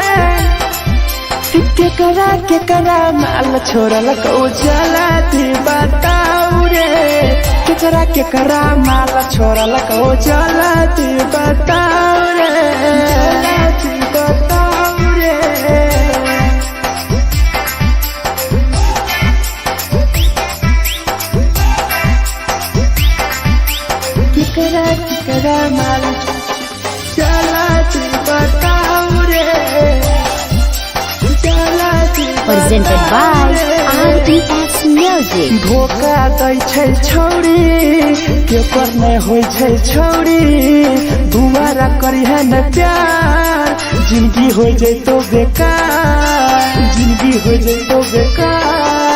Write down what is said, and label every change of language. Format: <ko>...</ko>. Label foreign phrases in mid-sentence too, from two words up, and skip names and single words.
<mai>केकरा माल छोड़ल कहूँ जला दे बताओ रे केकरा माल छोड़ल कहूँ जला दे बताओ रे जला दे बताओ रे केकरा माल जला दे बताओ रे</mai> <en>Presented by RES Music.</en> <mai>धोखा दै छै छौरी केकर नै होइ छै छौरी दुबारा करिहे न प्यार जिंदगी हो जैतो बेकार जिंदगी हो जैतो बेकार</mai>